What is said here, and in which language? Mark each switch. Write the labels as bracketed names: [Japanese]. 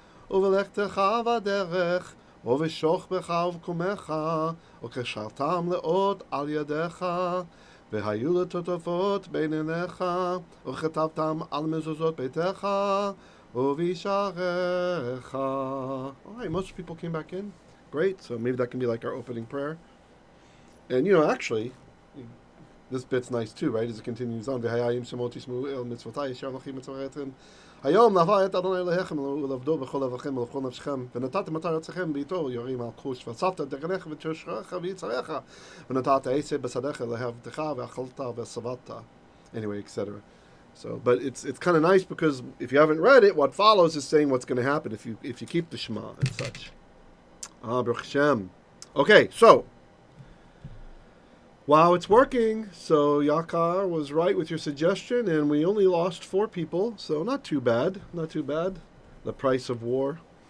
[Hebrew] ובלכתך בדרך ובשוכבך ובקומך, וקשרתם לאות על ידיך, והיו לטוטפות בין עיניך, וכתבתם על מזוזות ביתך ובשעריך. [English] All right, most people came back in. Great, so maybe that can be like our opening prayer. And you know, actually, this bit's nice too, right? As it continues on. [Hebrew] והיו שמות תשמעו אל מצוותי אשר אנוכי מצווכם. היום נבע את אדוני אלוהיכם ולעבדו בכל לבבכם ולכל נפשכם, ונתתם את ארצכם בעתו יורים על כוש, ואספת את דגנך ואת שושרך ויצריך, ונתת עשב בשדך להבטך ואכלת ושבעת. [English] Anyway, etc. So, but it's kind of nice because if you haven't read it, what follows is saying what's going to happen if you keep the Shema and such. Baruch Hashem. Okay, so wow, it's working. So Yaakov was right with your suggestion, and we only lost 4 people, so not too bad. Not too bad. The price of war.